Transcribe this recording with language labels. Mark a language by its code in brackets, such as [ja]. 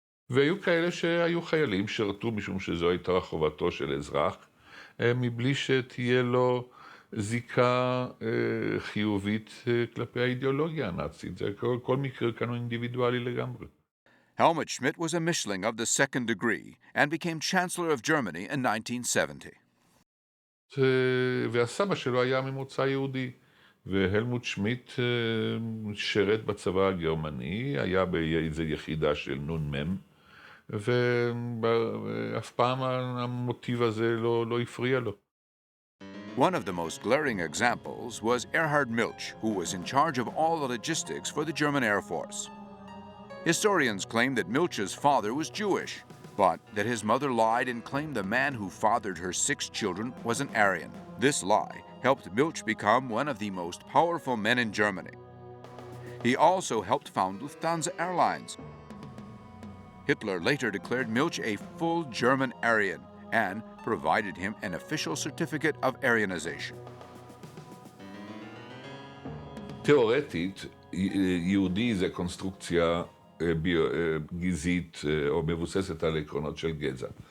[he] והיו כאלה שהיו חיילים שרתו משום שזו הייתה חובתו של אזרח, מבלי שתהיה לו זיקה חיובית כלפי האידיאולוגיה הנאצית. זה כל מקרה כאן הוא אינדיבידואלי לגמרי. [en] Helmut Schmidt was a Mischling of the second degree and became Chancellor of Germany in 1970. [he] והסבא שלו היה ממוצא יהודי, והלמוט שמיט שרת בצבא הגרמני, היה באיזו יחידה של נ"מ, ואף פעם המוטיב הזה לא הפריע לו. [en] One of the most glaring examples was Erhard Milch, who was in charge of all the logistics for the German Air Force. Historians claim that Milch's father was Jewish, but that his mother lied and claimed the man who fathered her 6 children was an Aryan. This lie helped Milch become one of the most powerful men in Germany. He also helped found Lufthansa Airlines. Hitler later declared Milch a full German Aryan and provided him an official certificate of Aryanization. [he] תיאורטית, יהודי זה קונסטרוקציה גזעית או מבוססת על עקרונות של גזע.